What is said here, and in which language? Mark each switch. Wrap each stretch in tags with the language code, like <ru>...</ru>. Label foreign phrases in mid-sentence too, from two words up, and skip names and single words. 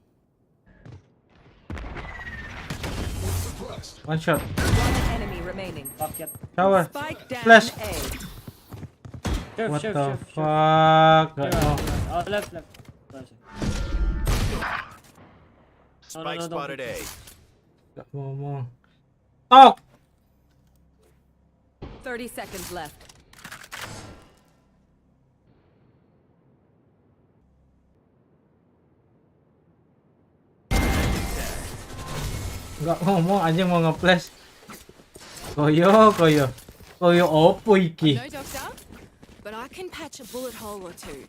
<en>One shot. One enemy remaining. Fuck yep. Shower. Spike down. Flash. A. What the Sure. fuck? No. Oh, left. Spike no, spotted A.</en> <id>Gak ngomong.</id> <en>Oh! 30 seconds left.</en> <id>Gak ngomong anjing mau nge-flash.</id> <jv>Koyo opo iki?</jv> <en>No, doctor, but I can patch a bullet hole or two.</en>